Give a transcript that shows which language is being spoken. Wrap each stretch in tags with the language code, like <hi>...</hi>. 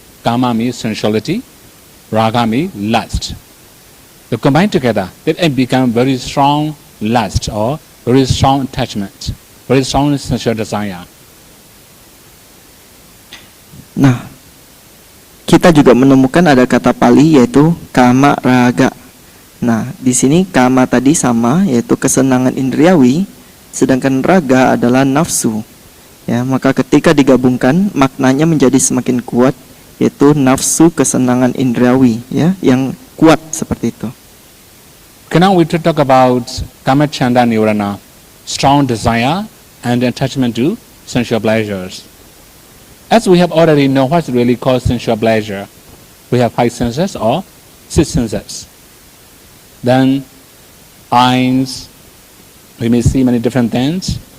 <en>Kama means sensuality, raga means lust. So combined together, it become very strong lust or very strong attachment, very strong sensual desire.</en> <id>Nah, kita juga menemukan ada kata Pali yaitu kama raga. Nah, di sini kama tadi sama yaitu kesenangan indriawi, sedangkan raga adalah nafsu. Ya, maka ketika digabungkan maknanya menjadi semakin kuat yaitu nafsu kesenangan indriawi, ya, yang kuat seperti itu.</id> <en>Okay, now we to talk about kama chanda nirvana, strong desire and attachment to sensual pleasures. As we have already know what's really called sensual pleasure, we have 5 senses or 6 senses. Then eyes, we may see many different things.</en>